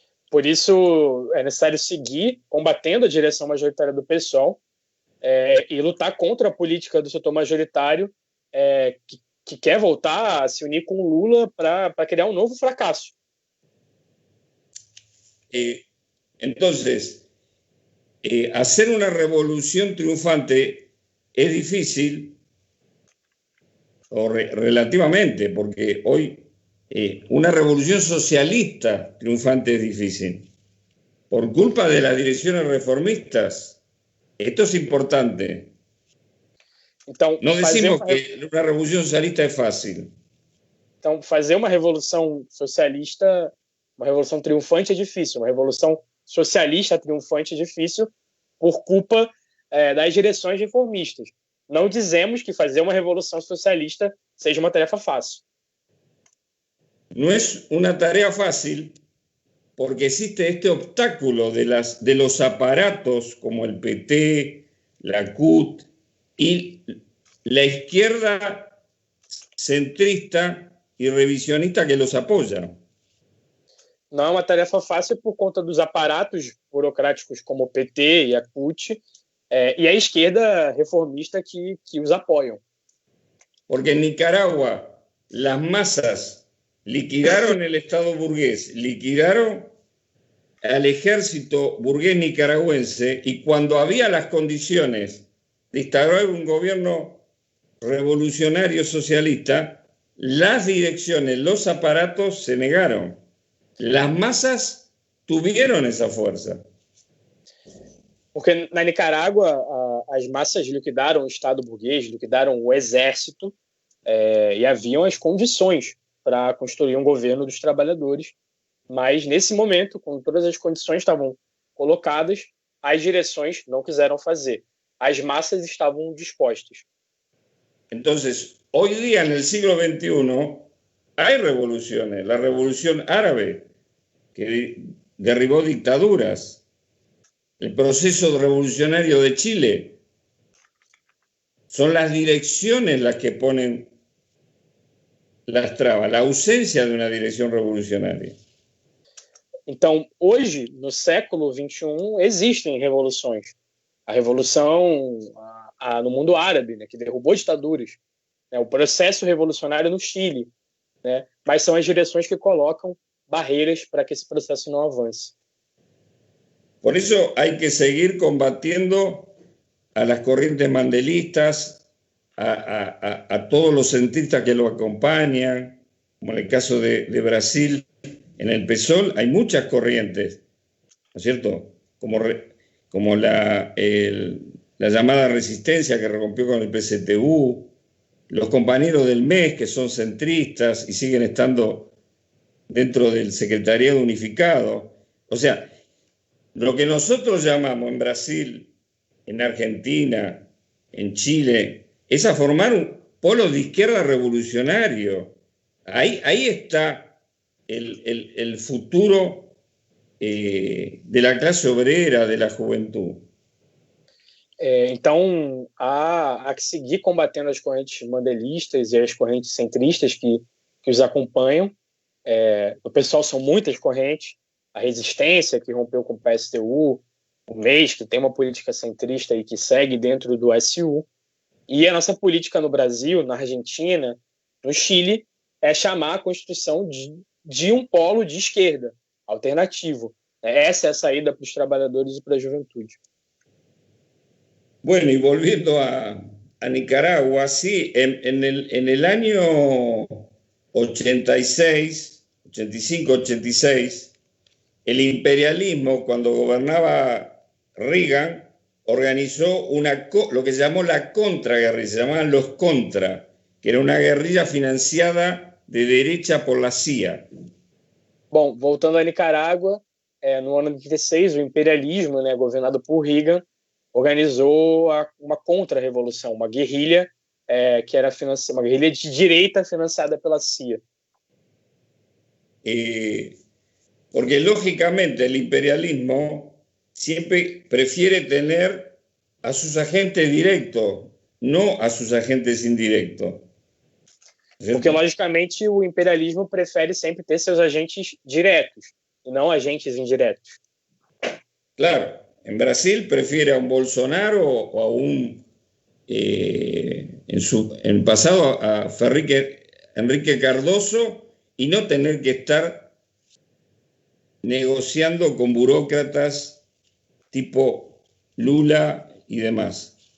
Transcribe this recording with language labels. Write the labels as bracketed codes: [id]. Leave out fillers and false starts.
[pt] Por isso é necessário seguir combatendo a direção majoritária do PSOL e lutar contra a política do setor majoritário que quer voltar a se unir com Lula para criar um novo fracasso. [es] Entonces, hacer una revolución triunfante es difícil, o relativamente, porque hoy una revolución socialista triunfante es difícil. Por culpa de las direcciones reformistas, esto es importante. [pt] Então, [es] no decimos que una revolución socialista es fácil. [pt] Então, fazer uma revolução socialista, uma revolução triunfante é difícil. Uma revolução socialista triunfante é difícil por culpa das direções reformistas. Não dizemos que fazer uma revolução socialista seja uma tarefa fácil. [es] No es una tarea fácil porque existe este obstáculo de los aparatos como el PT, la CUT y la izquierda centrista y revisionista que los apoya. [pt] Não é uma tarefa fácil por conta dos aparatos burocráticos como o PT e a CUT e a esquerda reformista que os apoiam. [es] Porque en Nicaragua las masas liquidaron el Estado burgués, liquidaron al ejército burgués nicaragüense y cuando había las condiciones de instaurar un gobierno revolucionario socialista, las direcciones, los aparatos se negaron. Las masas tuvieron esa fuerza. [pt] Porque na Nicarágua as massas liquidaram o Estado burguês, liquidaram o exército e haviam as condições para construir um governo dos trabalhadores. Mas, nesse momento, quando todas as condições estavam colocadas, as direções não quiseram fazer. As massas estavam dispostas. Então, [es] hoy día, en el siglo XXI, hay revoluciones. La revolución árabe, que derribó dictaduras. El proceso revolucionario de Chile. Son las direcciones las que ponen las trabas, la ausencia de una dirección revolucionaria. [pt] Então, hoje, no século XXI, existem revoluções. A revolução no mundo árabe, né, que derrubou ditaduras. O processo revolucionário no Chile. Né, mas são as direções que colocam barreiras para que esse processo não avance. [es] Por eso hay que seguir combatiendo a las corrientes mandelistas, a todos los centristas que lo acompañan, como en el caso de Brasil, en el PSOL hay muchas corrientes, ¿no es cierto? como la llamada resistencia que rompió con el PCTU, los compañeros del MES que son centristas y siguen estando dentro del Secretariado Unificado. O sea, lo que nosotros llamamos en Brasil, en Argentina, en Chile, es a formar un polo de izquierda revolucionario. Ahí está el futuro de la classe obrera, de la juventud. [pt] Então, há que seguir combatendo as correntes mandelistas e as correntes centristas que os acompanham. O pessoal são muitas correntes. A resistência, que rompeu com o PSTU, o MES, que tem uma política centrista e que segue dentro do SU. E a nossa política no Brasil, na Argentina, no Chile, é chamar a construção de um polo de esquerda, alternativo. Essa é a saída para os trabalhadores e para a juventude. [es] Bueno, y volviendo a Nicaragua, sí, en el año 86, 85, 86, el imperialismo, cuando gobernaba Reagan, organizó lo que se llamó la contraguerrilla, se llamaban los Contra, que era una guerrilla financiada de derecha por la CIA. [pt] Bom, voltando a Nicarágua, no ano de 86, o imperialismo, governado por Reagan, organizou uma contra-revolução, uma guerrilha que era uma guerrilha de direita financiada pela CIA. [es] Porque, lógicamente, el imperialismo siempre prefiere tener a sus agentes directos, no a sus agentes indirectos. [pt] Porque, logicamente, o imperialismo prefere sempre ter seus agentes diretos e não agentes indiretos. [es] Claro. En Brasil prefiere a un Bolsonaro o a un, en el pasado, a Enrique Cardoso y no tener que estar negociando con burócratas tipo Lula y demás.